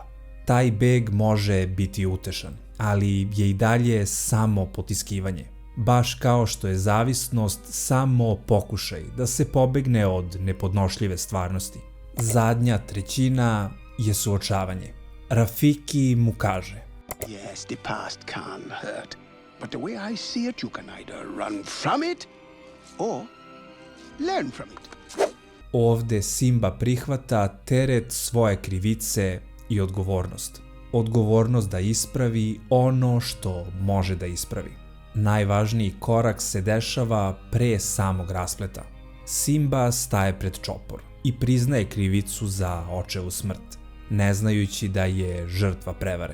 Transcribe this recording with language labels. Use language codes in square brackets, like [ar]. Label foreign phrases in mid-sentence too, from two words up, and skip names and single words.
[sr] Taj beg može biti utešan, ali je i dalje samo potiskivanje. Baš kao što je zavisnost samo pokušaj da se pobegne od nepodnošljive stvarnosti. Zadnja trećina je suočavanje. Rafiki mu kaže: [en] Yes, the past can hurt, but the way I see it, you can either run from it or learn from it. [sr] Ovde Simba prihvata teret svoje krivice i odgovornost. Odgovornost da ispravi ono što može da ispravi. Najvažniji korak se dešava pre samog raspleta. Simba staje pred čopor i priznaje krivicu za očevu smrt, ne znajući da je žrtva prevare.